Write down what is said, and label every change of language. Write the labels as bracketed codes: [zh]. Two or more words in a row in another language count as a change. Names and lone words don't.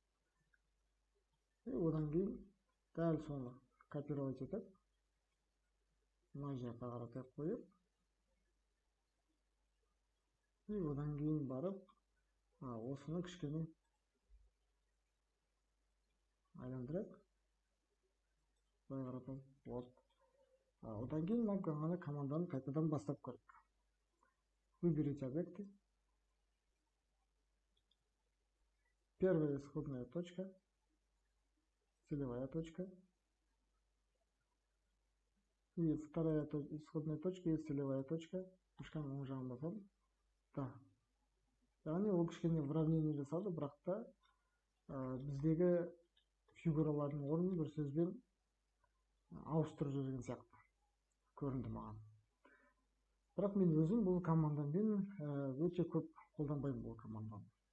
[kk] Одан кейін дәл соны копировать етіп, мына жаққа қаратай қойып, одан кейін барып, осыны кішкене айландырып, былай қаратай. Одан кейін мына команданы қайтадан бастап көрейік. [ru] Выберите объекты. Первая исходная точка, целевая точка. И вторая исходная точка и целевая точка. [kk] Мышканың оң жағын басам. Да. Яғни ол кішкене уравнение жасады, бірақ та біздегі фигуралардың орнын бір сөзбен ауыстырып жүрген сияқты көрінді маған. Бірақ мен өзім бұл командамен өте көп қолданбаймын бұл команданы.